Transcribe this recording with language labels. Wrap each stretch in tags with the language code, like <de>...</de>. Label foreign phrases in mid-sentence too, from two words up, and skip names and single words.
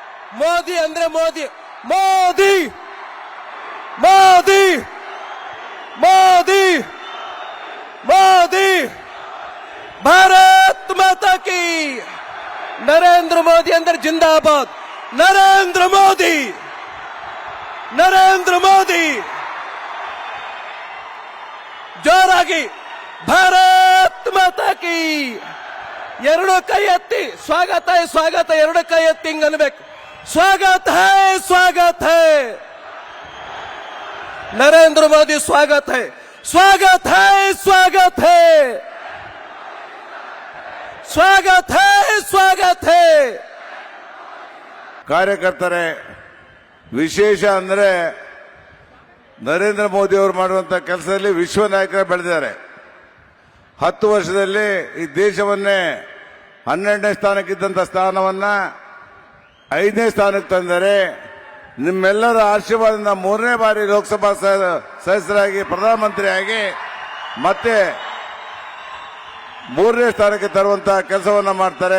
<kn>ಮೋದಿ ಅಂದ್ರೆ ಮೋದಿ ಮೋದಿ ಮೋದಿ ಮೋದಿ ಮೋದಿ</kn> <hi>भारत माता की</hi> <kn>ನರೇಂದ್ರ ಮೋದಿ ಅಂದ್ರೆ ಜಿಂದಾಬಾದ್ ನರೇಂದ್ರ ಮೋದಿ ನರೇಂದ್ರ ಮೋದಿ ಜೋರಾಗಿ</kn> <hi>भारत माता की</hi> <kn>ಎರಡು ಕೈ ಎತ್ತಿ ಸ್ವಾಗತ ಸ್ವಾಗತ ಎರಡು ಕೈ ಎತ್ತಿ ಹಿಂಗ್ ಅನ್ಬೇಕು</kn> <hi>स्वागत है नरेंद्र मोदी स्वागत है स्वागत है स्वागत है स्वागत है स्वागत है</hi> <kn>ಕಾರ್ಯಕರ್ತರೇ ವಿಶೇಷ ಅಂದ್ರೆ ನರೇಂದ್ರ ಮೋದಿ ಅವರು ಮಾಡುವಂತ ಕೆಲಸದಲ್ಲಿ ವಿಶ್ವ ನಾಯಕರು ಬೆಳೆದಿದ್ದಾರೆ 10 ವರ್ಷದಲ್ಲಿ ಈ ದೇಶವನ್ನೇ 12ನೇ ಸ್ಥಾನಕ್ಕಿದ್ದಂತ ಸ್ಥಾನವನ್ನ 5ನೇ ಸ್ಥಾನಕ್ಕೆ ತಂದರೆ ನಿಮ್ಮೆಲ್ಲರ ಆಶೀರ್ವಾದದಿಂದ 3ನೇ ಬಾರಿ ಲೋಕಸಭಾ ಸದಸ್ಯರಾಗಿ ಪ್ರಧಾನಮಂತ್ರಿಯಾಗಿ ಮತ್ತೆ 3ನೇ ಸ್ಥಾನಕ್ಕೆ ತರುವಂತಹ ಕೆಲಸವನ್ನ ಮಾಡ್ತಾರೆ.</kn>